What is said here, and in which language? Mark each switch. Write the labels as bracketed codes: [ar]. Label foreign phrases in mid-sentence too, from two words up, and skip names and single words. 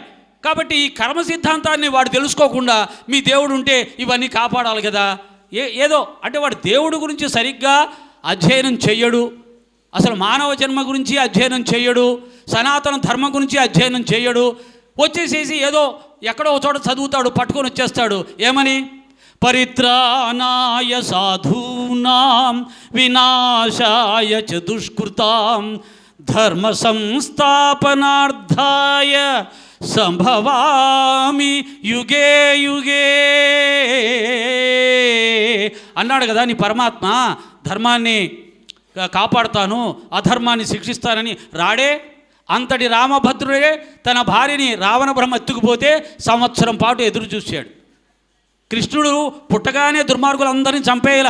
[te] కాబట్టి ఈ కర్మ సిద్ధాంతాన్ని వాడు తెలుసుకోకుండా మీ దేవుడు ఉంటే ఇవన్నీ కాపాడాలి కదా, ఏదో అంటే వాడు దేవుడు గురించి సరిగ్గా అధ్యయనం చెయ్యడు, అసలు మానవ జన్మ గురించి అధ్యయనం చెయ్యడు, సనాతన ధర్మం గురించి అధ్యయనం చెయ్యడు. వచ్చేసేసి ఏదో ఎక్కడో చోట చదువుతాడు, పట్టుకొని వచ్చేస్తాడు. ఏమని? [sa] పరిత్రాణాయ సాధూనాం వినాశాయ చ దుష్కృతాం ధర్మ సంస్థాపనార్థాయ సంభవామి యుగే యుగే [te] అన్నాడు కదా నీ పరమాత్మ. ధర్మాన్ని కాపాడుతాను, అధర్మాన్ని శిక్షిస్తానని రాడే. అంతటి రామభద్రుడే తన భార్యని రావణ బ్రహ్మ ఎత్తుకుపోతే సంవత్సరం పాటు ఎదురు చూశాడు. కృష్ణుడు పుట్టగానే దుర్మార్గులందరినీ చంపేయాల.